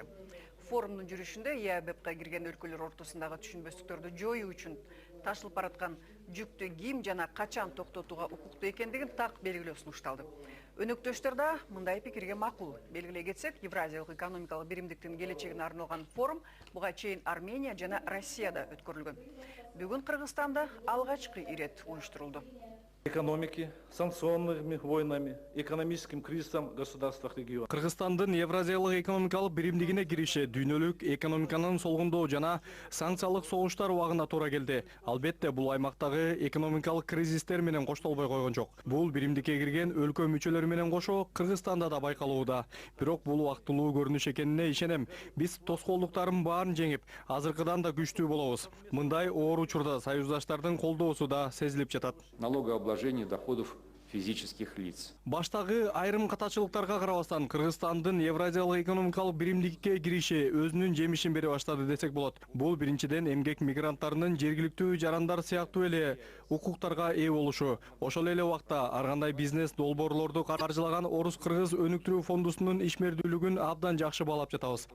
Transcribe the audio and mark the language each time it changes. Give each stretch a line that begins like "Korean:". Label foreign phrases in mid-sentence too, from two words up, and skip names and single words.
Kyrgyz: Форумдун жүрүшүндө ЕАБПка кирген өлкөлөр ортосундагы түшүнбөстүктөрдү жоюу үчүн ташылып бараткан жүктү ким жана качан токтотууга укуктуу экендигин так белгилөө сунушталды. Өнөктөштөр да мындай пикирге макул. Белгилей кетсек, Евразиялык экономикалык биримдиктин келечегине арналган форум буга чейин Армения жана Россияда өткөрүлгөн. Бүгүн Кыргызстанда алгачкы ирет уюштурулду.
Russian: Экономики, санкционными войнами, экономическим кризисом в государствах региона.
Kyrgyz: Кыргызстандын Евразиялык экономикалык биримдигине кириши дүйнөлүк экономиканын солгундоо жана санкциялык согуштар убагына туура келди. Албетте бул аймактагы экономикалык кризистер менен коштолбой койгон жок. Бул биримдикке кирген өлкө мүчөлөрү менен кошо Кыргызстанда да байкалууда. Бирок бул убактылуу көрүнүш экенине ишенем. Биз тоскоолдуктардын баарын жеңип, азыркыдан да күчтүү болобуз. Мындай оор учурда союздаштардын колдоосу да сезилип жатат.
Russian: Налогообложение доходов физических лиц.
Kyrgyz: Баштагы айрым катачылыктарга карабастан Кыргызстандын Евразиялык экономикалык биримдикке кириши өзүнүн жемишин бере баштады десек болот. Бул биринчиден эмгек мигранттарынын жергиликтүү жарандар сыяктуу эле укуктарга ээ болушу, ошол эле убакта ар кандай бизнес долбоорлорду каржылаган Орус-Кыргыз өнүктүрүү фондусунун ишмердүүлүгүн абдан жакшы баалап жатабыз.